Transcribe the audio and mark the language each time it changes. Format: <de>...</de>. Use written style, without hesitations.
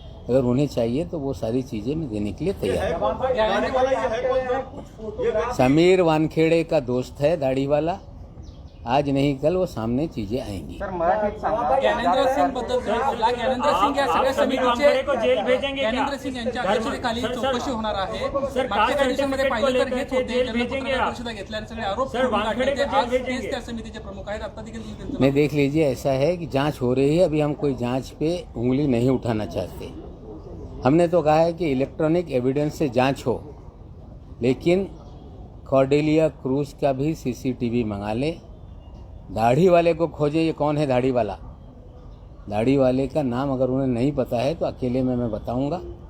<hi>अगर उन्हें चाहिए तो वो सारी चीज़ें मैं देने के लिए तैयार हूँ। समीर वानखेड़े का दोस्त है दाढ़ी वाला, आज नहीं कल वो सामने चीजें आएंगी।</hi> <mr>ज्ञानेंद्र सिंह बद्दल ज्ञानेंद्र सिंह या सगळ्या समितीचे</mr> <hi>को जेल भेजेंगे,</hi> <mr>ज्ञानेंद्र सिंह यांच्या अध्यक्षतेखाली चौकशी होणार आहे। मागच्या कंडिशनमध्ये पाहिलं तर हेच होते, त्यांना पत्रकार परिषदा घेतल्या आणि सगळे आरोप आज तेच त्या समितीचे प्रमुख आहेत। आता देखील</mr> <hi>नहीं, देख लीजिए, ऐसा है कि जांच हो रही है, अभी हम कोई जांच पे उंगली नहीं उठाना चाहते। हमने तो कहा है कि इलेक्ट्रॉनिक एविडेंस से जांच हो, लेकिन कॉर्डेलिया क्रूज का भी सीसीटीवी मंगा ले। दाढ़ी वाले को खोजे, ये कौन है दाढ़ी वाला? दाढ़ी वाले का नाम अगर उन्हें नहीं पता है तो अकेले में मैं बताऊंगा।</hi>